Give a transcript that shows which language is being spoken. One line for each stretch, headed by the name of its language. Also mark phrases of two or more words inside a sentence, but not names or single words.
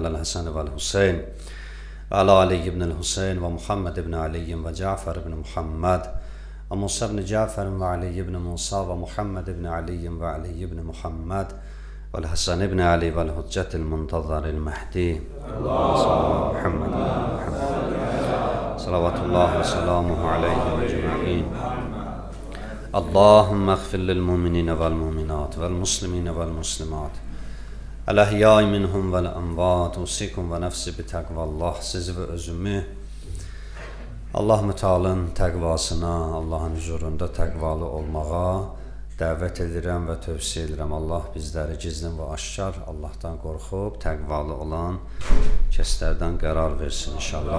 Arabic: على الحسن والحسين وعلى علي بن الحسين ومحمد بن علي وجعفر بن محمد وموسى بن جعفر وعلي بن موسى ومحمد بن علي وعلي بن محمد والحسن بن علي والحجة المنتظر المهدي محمد صلوات الله وسلامه عليه وأجمعين. اللهم اغفر للمؤمنين والمؤمنات والمسلمين والمسلمات الأحياء منهم والأموات أوصيكم ونفسي بتقوى الله.
Azerbaijani: Sizi ve özümü Allah mütealın təqvasına, Allahın huzurunda təqvalı olmağa dəvət edirəm və tövsiyə edirəm. Allah bizləri gizlin və aşkar Allahdan qorxub təqvalı olan kəslərdən qərar versin inşallah.